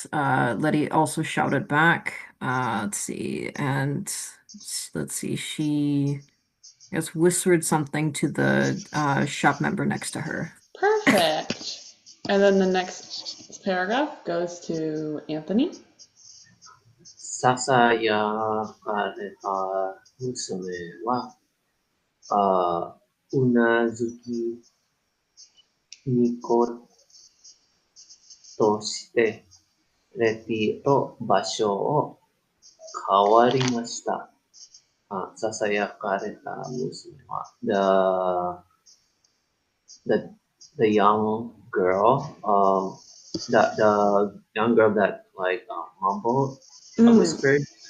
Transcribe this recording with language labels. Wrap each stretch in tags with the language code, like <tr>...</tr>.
<en>Letty also shouted back. Let's see. And let's see. She, I guess, whispered something to the shop member next to her. Perfect. And then the next paragraph goes to Anthony.</en> <ja>ささやかれた娘は、うなずき、ニコとして、レティと場所を変わりました。ささやかれた娘は、</ja> <en>the young girl, the young girl that like mumbled, whispered.</en>